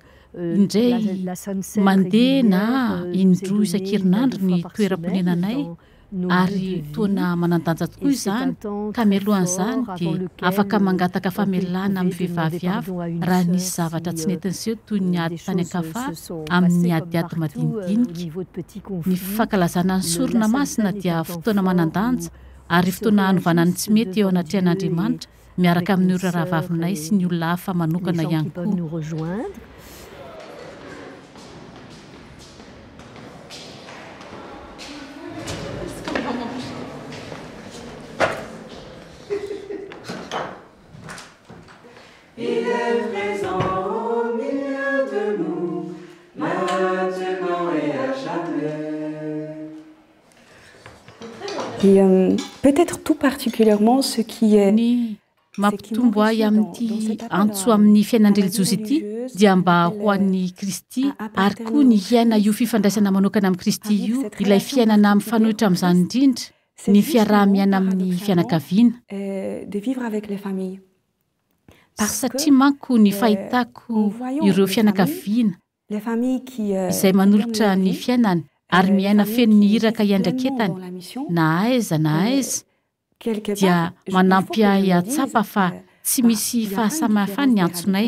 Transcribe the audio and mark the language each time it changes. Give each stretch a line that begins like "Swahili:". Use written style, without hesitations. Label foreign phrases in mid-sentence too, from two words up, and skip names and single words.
Malagasy: Indray mandeha na indroa isan-kerinandro ny toeram-ponenanay ary toana manandanja tokoa izany ka mialohan'izany dia afaka mangataka famelana amin'ny vehivavy avy raha nisy zavatra tsy netin'iseho toy ny ady tany an-kafa amin'ny adiady madinidinika. Ny fankalazana ny sorona masina dia fotoana manandanja ary fotoana hanovanany tsy mety eo anatrehan'Andriamanitra miaraka amin'ny ora rahavavinay sy ny olona hafa manokana ihany koa.
French: Il est présent au milieu de nous, maintenant et à jamais. Et peut-être tout particulièrement ce qui est...
Malagasy: Mampitombo ahy amin'ity antso amin'ny fiainan'i Jesosy ity dia mba ho an'ny Kristy ary koa ny hiaina io fifandraisana manokana amin'ny Kristy io, ilay fiainana mifanohitra amin'izany indrindra ny fiaraha-miaina amin'ny fianakaviana.
French: De vivre avec les familles.
Malagasy: Satria manko ny fahitako ireo fianakaviana izay manolotra ny fiainany ary miaina feno ny hiraka iandraiketany na aiza dia manampy ahy atsapa fa tsy misy fahasamihafany ny antsonay.